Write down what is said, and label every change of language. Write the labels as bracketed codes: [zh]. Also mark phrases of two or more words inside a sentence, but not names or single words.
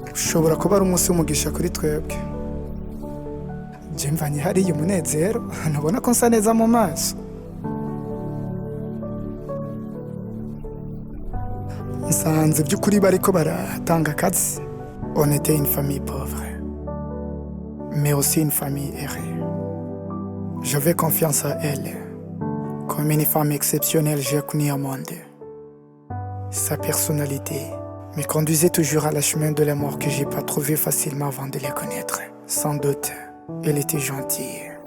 [rn] ushobora kuba ari umunsi w'umugisha kuri twebwe. Je mvanye hariya umunezero, ntubona ko nsa neza mu maso. Nsanze by'ukuri bariko baratanga akazi. [fr] On était une famille pauvre, mais aussi une famille aisée. J'avais confiance à elle. Comme une femme exceptionnelle, j'ai connu au monde. Sa personnalité me conduisait toujours à la chemin de la mort que j'ai pas trouvé facilement avant de la connaître. Sans doute, elle était gentille.